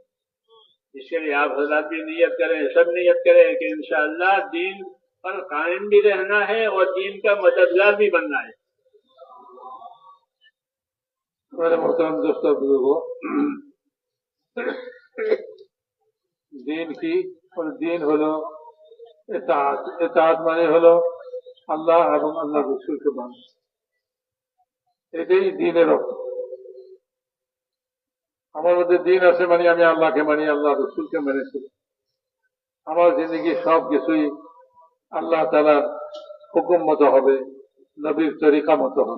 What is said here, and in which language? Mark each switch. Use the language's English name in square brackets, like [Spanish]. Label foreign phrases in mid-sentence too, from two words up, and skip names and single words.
[Urdu] اس کے لیے آپ حضرات بھی نیت کریں, سب نیت کریں کہ انشاءاللہ دین پر قائم بھی رہنا ہے اور دین کا مددگار بھی بننا ہے. میرے محترم دوستوں بزرگوں, دین کی اور دین [Bangla] হলো اطاعت মানে হলো আল্লাহ এবং আল্লাহ রাসূলকে মানা. এটাই দ্বীনের অর্থ. আমার মধ্যে দিন আছে মানে আমি আল্লাহকে মানি, আল্লাহ রাসূলকে মেনেছি. আমার জিন্দেগি সব কিছুই আল্লাহ তাআলার হুকুম মতো হবে, নবীর তরিকা মতো হবে.